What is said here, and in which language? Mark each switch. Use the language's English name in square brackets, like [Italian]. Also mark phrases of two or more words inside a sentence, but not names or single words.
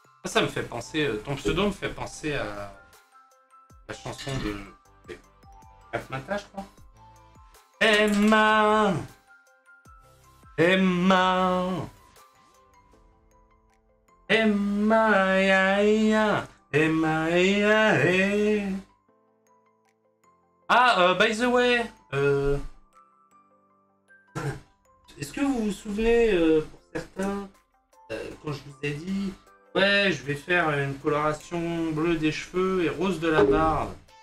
[French] Ça me fait penser... ton pseudo me fait penser à la chanson de... Mata, je crois. Emma, Emma, Emma, ya, ya, Emma, ya, ya. [English] Ah, by the way, [French] est-ce que vous vous souvenez, pour certains, quand je vous ai dit, ouais, je vais faire une coloration bleue des cheveux et rose de la barbe.